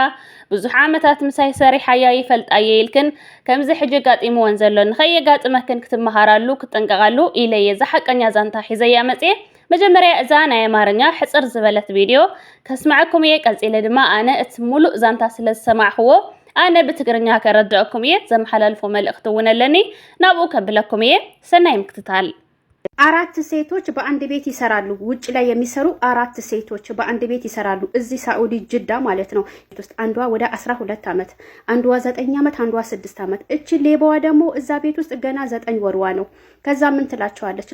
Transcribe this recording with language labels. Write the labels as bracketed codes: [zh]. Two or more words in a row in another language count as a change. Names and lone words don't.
[ti] ብዙሕ ዓመታት ምሳይ ሰሪሓያ ይፈልጣየ ኢልክን ከምዚ ሕጂ ጋጢሙወን ዘሎ ንኸየጋጥመክን ክትመሃራሉ ክትጠንቀቃሉ ኢለየ ዝሓቀኛ ዛንታ ሒዘያ መፅየ መጀመርያ እዛ ናይ ኣማርኛ ሕፅር ዝበለት ቪድዮ ከስማዕኩም እየ ቀፂለ ድማ ኣነ እቲ ሙሉእ ዛንታ ስለ ዝሰማዕኽዎ ኣነ ብትግርኛ ከረድአኩም እየ ዘመሓላልፎ መልእኽቲ እውን ኣለኒ ናብኡ ከብለኩም እየ ሰናይ ምክትታል። [am] አራት ሴቶች በአንድ ቤት ይሰራሉ። ውጭ ላይ የሚሰሩ አራት ሴቶች በአንድ ቤት ይሰራሉ። እዚህ ሳኡዲ ጅዳ ማለት ነው። አንዷ ወደ 12 ዓመት፣ አንዷ 9 ዓመት፣ አንዷ 6 ዓመት። እቺ ሌባዋ ደግሞ እዛ ቤት ውስጥ ገና 9 ወርዋ ነው። ከዛ ምን ትላቸዋለች?